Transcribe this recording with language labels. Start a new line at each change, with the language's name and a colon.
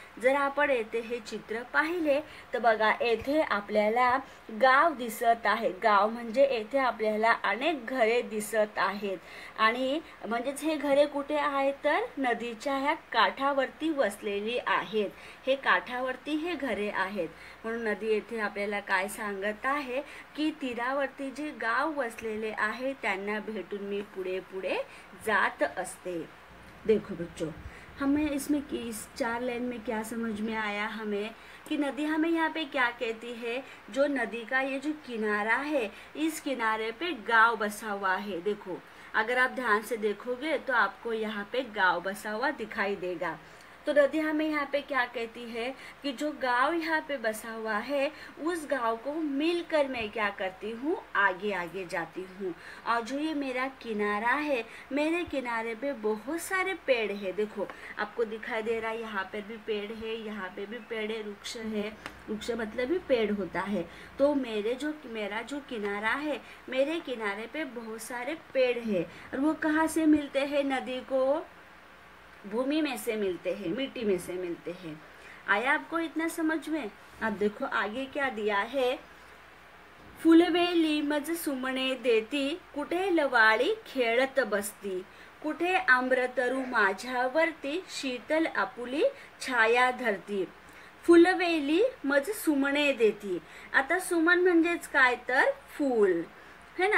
Marathi: जर आपण येथे हे चित्र पाहिले तर बघा, येथे आपल्याला गाव दिसत आहे, गाव म्हणजे येथे आपल्याला अनेक घरे दिसत आहेत, आणि म्हणजेच हे घरे कुठे आहेत, तर नदीच्या ह्या काठावरती वसलेली आहेत। हे काठावरती हे घरे आहेत, म्हणून नदी येथे आपल्याला काय सांगत आहे की तीरावरती जे गाव वसलेले आहे त्यांना भेटून मी पुढे पुढे जात असते।
Hindi: देखो बच्चों, हमें इसमें इस 4 लाइन में क्या समझ में आया हमें कि नदी हमें यहाँ पे क्या कहती है, जो नदी का ये जो किनारा है, इस किनारे पे गांव बसा हुआ है। देखो अगर आप ध्यान से देखोगे तो आपको यहाँ पे गांव बसा हुआ दिखाई देगा। तो नदी हमें यहाँ पे क्या कहती है कि जो गांव यहाँ पे बसा हुआ है, उस गांव को मिलकर मैं क्या करती हूँ, आगे आगे जाती हूँ। और जो ये मेरा किनारा है, मेरे किनारे पे बहुत सारे पेड़ है। देखो आपको दिखाई दे रहा है, यहाँ पे भी पेड़ है, यहाँ पे भी पेड़ है, वृक्ष है, वृक्ष मतलब भी पेड़ होता है। तो मेरा जो किनारा है, मेरे किनारे पे बहुत सारे पेड़ है, और वो कहाँ से मिलते हैं, नदी को भूमि में से मिलते हैं, मिट्टी में से मिलते हैं। आया आपको इतना समझ में?
Marathi: अब देखो आगे क्या दिया है, फुलवेली मज सुमणे देती, कुठे लवाळी खेळत बसती, कुठे आम्रतरू माझ्यावरती, शीतल आपुली छाया धरती। फुलवेली मज सुमणे देती, आता सुमन म्हणजेच काय, तर
Hindi: फूल है ना।